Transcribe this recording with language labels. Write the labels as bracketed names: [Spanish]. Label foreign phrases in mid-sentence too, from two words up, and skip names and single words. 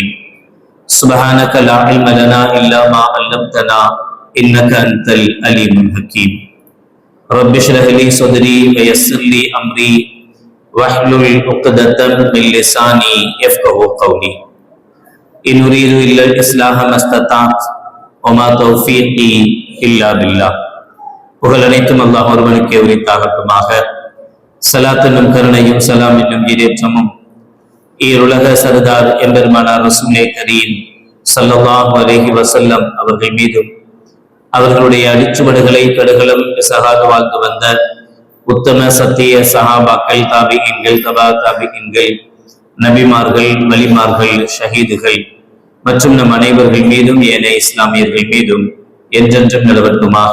[Arabic] سبحانك لا علم لنا إلا ما علمتنا إنك أنت العليم الحكيم. رب اشرح لي صدري ويسر لي أمري واحلل عقدة من لساني يفقهوا قولي. إن أريد إلا الإصلاح ما استطعت وما توفيقي إلا بالله. [Tamil] புகழ் அனைத்தும் அல்லாஹ் ஒருவனுக்கே உரித்தாகட்டுமாக. சலாத் என்னும் கருணையும் சலாம் என்னும் ஈடேற்றமும் ஈருலக சர்தார் எம்பெருமானார் ரசூலே கரீம் [Arabic] صلى الله عليه وسلم [Tamil] அவர்கள் மீதும் அவர்களுடைய அடிச்சுவடுகளை கடுகளம் சகாது வாழ்ந்து வந்த உத்தம சத்திய சஹாபாக்கள், தாபிஈன்கள், தபா தாபிஈன்கள், நபிமார்கள், வலிமார்கள், ஷஹீதுகள் மற்றும் நம் அனைவர்கள் மீதும் ஏனைய இஸ்லாமியர்கள் மீதும் என்றென்றும் நிலவட்டுமாக.